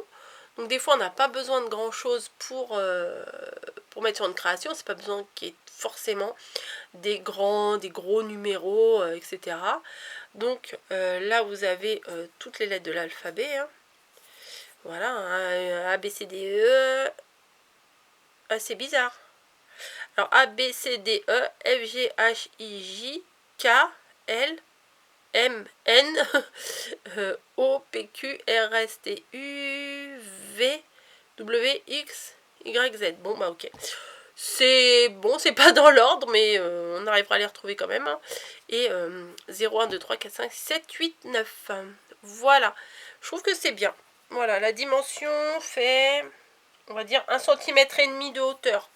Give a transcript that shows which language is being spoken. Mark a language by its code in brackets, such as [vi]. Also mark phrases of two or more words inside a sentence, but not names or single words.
[fr] Donc des fois on n'a pas besoin de grand chose pour mettre sur une création, c'est pas besoin qu'il y ait forcément des gros numéros, etc. Donc là vous avez toutes les lettres de l'alphabet, hein. Voilà, hein, A, B, C, D, E. Ah, c'est bizarre. Alors A, B, C, D, E, F, G, H, I, J, K, L, M, N, O, P, Q, R, S, T, U, V, W, X, Y, Z. Bon, bah ok. C'est bon, c'est pas dans l'ordre, mais on arrivera à les retrouver quand même. Hein. Et 0, 1, 2, 3, 4, 5, 7, 8, 9. Voilà. Je trouve que c'est bien. Voilà, la dimension fait, on va dire, 1,5 cm de hauteur.